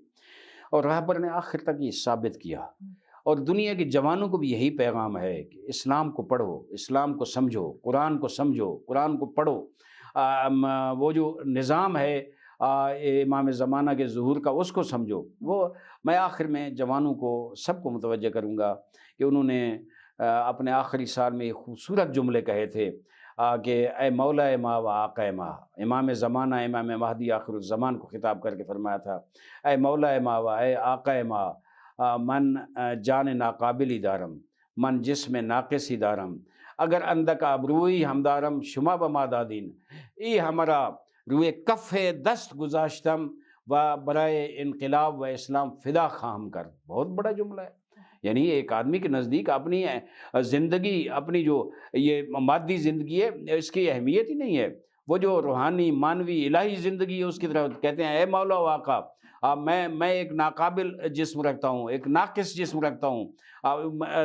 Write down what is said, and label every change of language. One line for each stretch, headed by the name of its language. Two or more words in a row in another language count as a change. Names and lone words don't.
Urdu: اور رہبر نے آخر تک یہ ثابت کیا، اور دنیا کے جوانوں کو بھی یہی پیغام ہے کہ اسلام کو پڑھو، اسلام کو سمجھو، قرآن کو سمجھو، قرآن کو پڑھو۔ وہ جو نظام ہے امام زمانہ کے ظہور کا، اس کو سمجھو۔ وہ میں آخر میں جوانوں کو سب کو متوجہ کروں گا کہ انہوں نے اپنے آخری سال میں ایک خوبصورت جملے کہے تھے کہ
Persian: اے مولا ما و آقا ما،
Urdu: امام زمانہ امام مہدی آخر الزمان کو خطاب کر کے فرمایا تھا،
Persian: اے مولا ما و اے آقا ما، من جان ناقابلی دارم، من جسم ناقصی دارم، اگر اندک ابروئی ہمدارم شما بما دادین، ای ہمارا روئے کف دست گزاشتم و برائے انقلاب و اسلام فدا خواہم کر۔
Urdu: بہت بڑا جملہ ہے۔ یعنی ایک آدمی کے نزدیک اپنی زندگی، اپنی جو یہ مادی زندگی ہے، اس کی اہمیت ہی نہیں ہے۔ وہ جو روحانی، مانوی، الہی زندگی ہے، اس کی طرف کہتے ہیں
Persian: اے مولا و آقا،
Urdu: میں ایک ناقابل جسم رکھتا ہوں، ایک ناقص جسم رکھتا ہوں۔